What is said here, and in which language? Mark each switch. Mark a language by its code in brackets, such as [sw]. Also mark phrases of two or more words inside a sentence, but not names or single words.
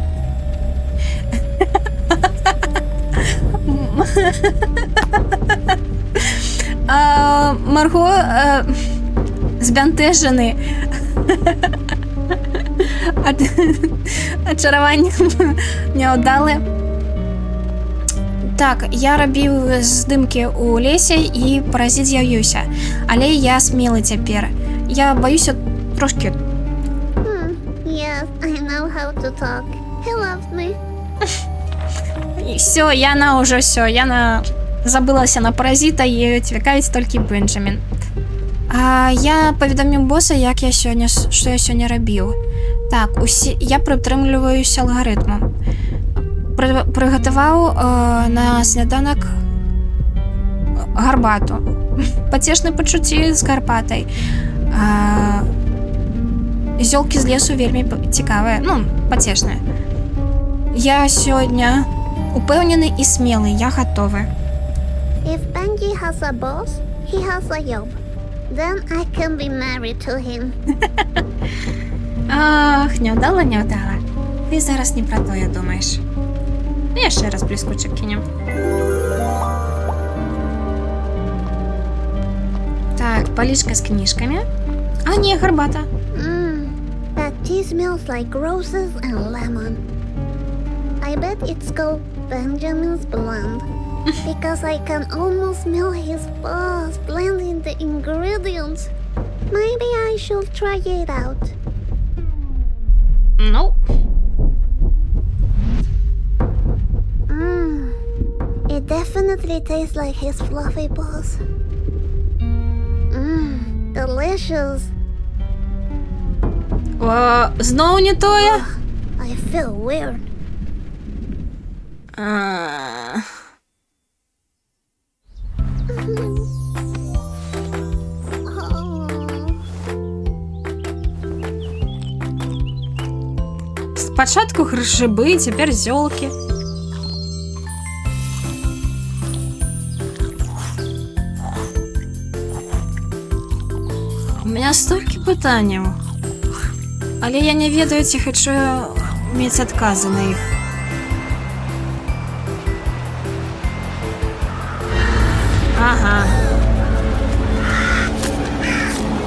[be] Марго збянтэжаны ачараваннем няўдалы. Так, я рабіў здымкі ў лесе і паразіт з'явіўся, але я смелы цяпер. Я баюся трошкі. [en] Yes, I know how to talk. He loves me. [be] І все, яна ўжо все, яна забылася на паразіта і цікавіць толькі Бенджамін. Я паведаміў боса, як я сёння, што я сёння рабіў. Так, я прытрымліваюся алгарытмам. Прыгатаваў на сняданак гарбату. Пацешныя пачуцці з гарбатай. Зёлкі з лесу вельмі цікавыя, пацешныя. Я сёння упэўнены і смелы, я гатовы. [en] If Benji has a boss, he has a job. Then I can be married to him. [be] Ах, няўдала. Ты зараз не пра тое думаеш. Яшчэ раз бліскучак кінем. Так, палічка з кніжкамі. А, не, гарбата. [en] That tea smells like roses and lemon. I bet it's called Benjamin's Blend. Because I can almost smell his boss blending the ingredients. Maybe I should try it out. No. It definitely tastes like his fluffy boss. Delicious. [be] Зноў не тое? [en] I feel weird. [be] Спачатку грыбы, цяпер зёлкі. У меня столькі пытанняў. Але я не ведаю, ці хачу мець адказы на іх. Ага.